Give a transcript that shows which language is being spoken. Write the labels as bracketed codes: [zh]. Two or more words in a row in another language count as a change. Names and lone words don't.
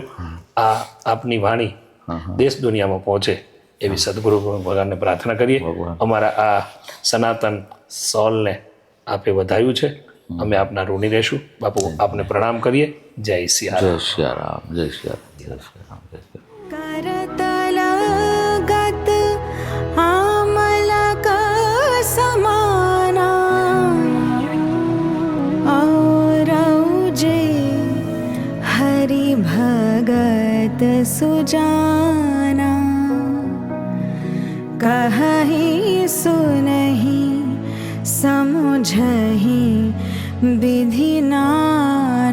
[gu] આપની વાણી દેશ દુનિયામાં પહોંચે એવી સદગુરુ ભગવાનને પ્રાર્થના કરીએ. અમારા આ સનાતન સોલને આપે વધાવ્યું છે, અમે આપના ઋણી રહેશું. બાપુ, આપને પ્રણામ કરીએ. જય સિયા જય સિયારામ, જય સિયારામ, જય સિયારામ, જય સિયારામ. [awa] करतलगत आमलक समाना औरौजे हरि भगत सुजाना कहहि सुनहि समुझहि विधि ना